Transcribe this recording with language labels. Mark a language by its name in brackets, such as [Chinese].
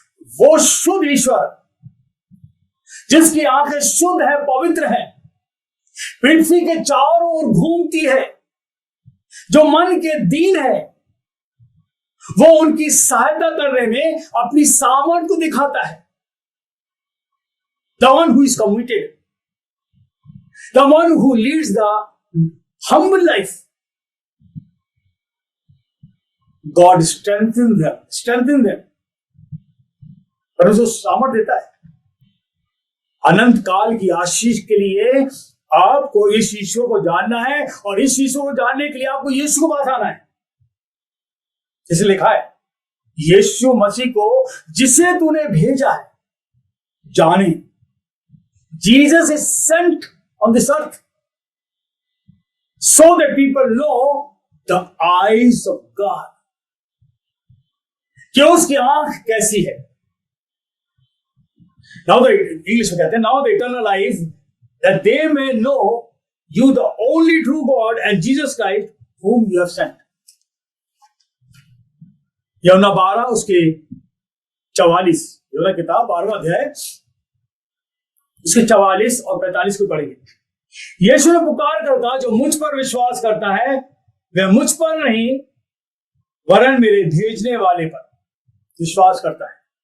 [Hindi] वो शुद्ध ईश्वर जिसकी आंखें शुद्ध है, पवित्र है, पृथ्वी के चारों ओर घूमती है, जो मन के दीन है, वो उनकी सहायता करने में अपनी सामर्थ को दिखाता है। [English] The one who is committed, the one who leads the humble life, God strengthens them। [Hindi] पर उसे सामर्थ देता है अनंत काल की आशीष के लिए। आपको इस ईश्वर को जानना है और इस ईश्वर को जानने के लिए आपको यीशु को पास आना है। जैसे लिखा है यीशु मसीह को जिसे तूने भेजा है जाने। [English] Jesus is sent on this earth so that people know the eyes of God, [Hindi] कि उसकी आंख कैसी है। [English] Now the English [Hindi] में कहते हैं [English] now the eternal life that they may know you the only true God and Jesus Christ whom you have sent। [Hindi] यूहन्ना 12 उसके 44, यूहन्ना किताब 12वां अध्याय उसके 44 और 45 को पढ़ेंगे। यीशु ने पुकार कर कहा, जो मुझ पर विश्वास करता है वह मुझ पर नहीं वरन मेरे भेजने वाले पर विश्वास करता है।